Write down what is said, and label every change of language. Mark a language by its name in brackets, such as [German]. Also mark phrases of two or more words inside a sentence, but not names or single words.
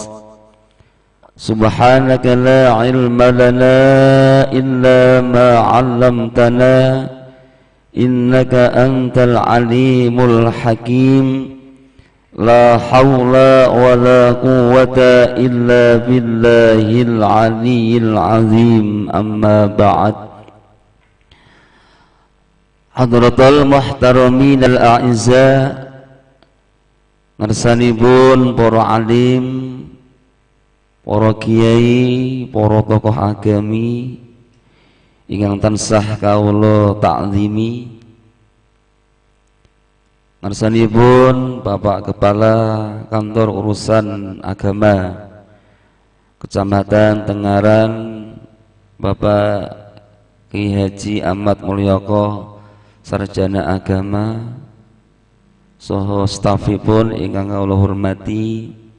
[Arabic] سبحانك لا علم لنا إلا ما علمتنا إنك أنت العليم الحكيم. لا حول ولا قوة إلا بالله العلي العظيم. أما بعد. حضرة المحترمين الأعزاء، [Javanese] ngersanipun para alim, para kiai, para tokoh agami ingkang tansah kawula takzimi, ngarsanipun Bapak Kepala Kantor Urusan Agama Kecamatan Tengaran, Bapak Ki Haji Ahmad Mulyoko, Sarjana Agama, saha stafipun ingkang kawula hormati,